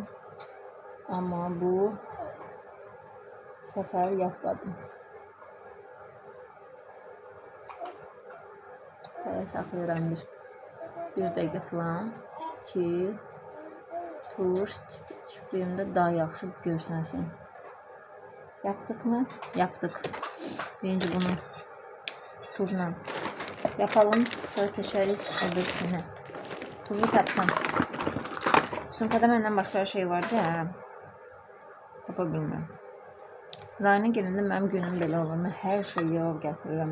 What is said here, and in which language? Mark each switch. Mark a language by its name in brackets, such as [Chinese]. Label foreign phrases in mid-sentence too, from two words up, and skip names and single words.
[Azerbaijani] Amma bu səfər yapmadım. Belə saxlayıram bir dəqiqə falan. ki, tur çiftliğimdə daha yaxşı görsənsin. [Turkish] Yaptık mı? Yaptık. Birinci bunu turla yapalım. [Azerbaijani] Sonra keçərik öbürsünə. Turu tapsam. Sumkada məndən başqa şey vardı ya. Tapa bilmirəm. Rayına gələndə mənim günüm belə olur. Mən hər şey yığıb gətirirəm.